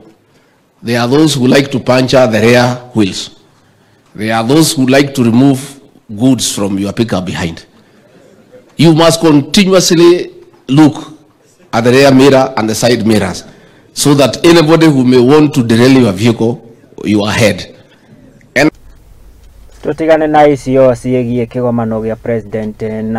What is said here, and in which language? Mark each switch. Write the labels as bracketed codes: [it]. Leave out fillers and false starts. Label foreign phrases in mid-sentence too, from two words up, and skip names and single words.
[en] There are those who like to puncture the rear wheels. There are those who like to remove goods from your pickup behind. You must continuously look at the rear mirror and the side mirrors so that anybody who may want to derail your vehicle, you are ahead. [mer] Tutigane na icio ciegie kigomano gia president na